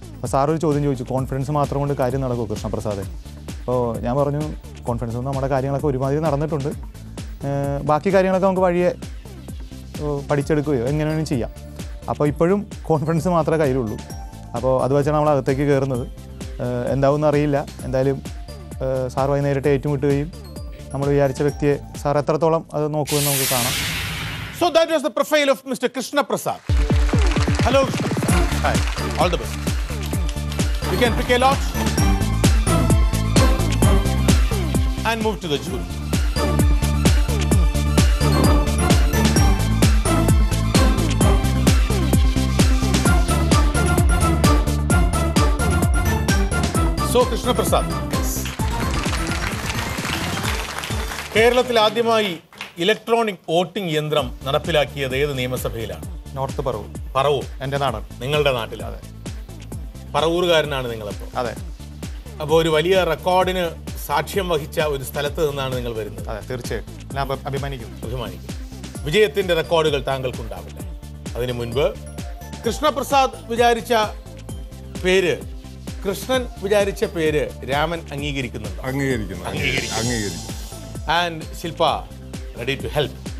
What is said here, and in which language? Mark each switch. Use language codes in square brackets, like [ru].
[ml] അപ്പോൾ സാർ ഒരു ചോദ്യം ചോദിച്ചു, കോൺഫിഡൻസ് മാത്രം കൊണ്ട് കാര്യം നടക്കുമോ കൃഷ്ണപ്രസാദ്? അപ്പോൾ ഞാൻ പറഞ്ഞു, കോൺഫിഡൻസ് കൊണ്ട് നമ്മുടെ കാര്യങ്ങളൊക്കെ ഒരുമാതിരി നടന്നിട്ടുണ്ട്, ബാക്കി കാര്യങ്ങളൊക്കെ നമുക്ക് വഴിയെ പഠിച്ചെടുക്കുകയോ എങ്ങനെ വേണമെങ്കിലും ചെയ്യാം. അപ്പോൾ ഇപ്പോഴും കോൺഫിഡൻസ് മാത്രമേ കയ്യിലുള്ളൂ. അപ്പോൾ അത് വെച്ചാണ് നമ്മൾ അകത്തേക്ക് കയറുന്നത്. എന്താവുമെന്ന് അറിയില്ല. എന്തായാലും സാറുമായി നേരിട്ട് ഏറ്റുമുട്ടുകയും നമ്മൾ വിചാരിച്ച വ്യക്തിയെ സാർ എത്രത്തോളം അത് നോക്കുമെന്ന് നമുക്ക് കാണാം. [en] So that was the profile of Mr. Krishna Prasad. Hello. Hi. All the best. You can pick a lot and move to the jury. So Krishna Prasad. [ml] കേരളത്തിൽ ആദ്യമായി ഇലക്ട്രോണിക് വോട്ടിംഗ് യന്ത്രം നടപ്പിലാക്കിയത് ഏത് നിയമസഭയിലാണ്? നോർത്ത് പറവൂർ. പറവൂർ എൻ്റെ നാടാണ്. നിങ്ങളുടെ നാട്ടിൽ? അതെ. പറവൂരുകാരനാണ് നിങ്ങളപ്പോൾ? അതെ. അപ്പോൾ ഒരു വലിയ റെക്കോർഡിന് സാക്ഷ്യം വഹിച്ച ഒരു സ്ഥലത്ത് നിന്നാണ് നിങ്ങൾ വരുന്നത്. അതെ, തീർച്ചയായും ഞാൻ അഭിമാനിക്കുന്നു. വിജയത്തിന്റെ റെക്കോർഡുകൾ താങ്കൾക്കുണ്ടാവില്ല. അതിനു മുൻപ് കൃഷ്ണപ്രസാദ് വിചാരിച്ച പേര്, കൃഷ്ണൻ വിചാരിച്ച പേര് രാമൻ അംഗീകരിക്കുന്നുണ്ടോ? അംഗീകരിക്കുന്നു. [en] And Shilpa, ready to help?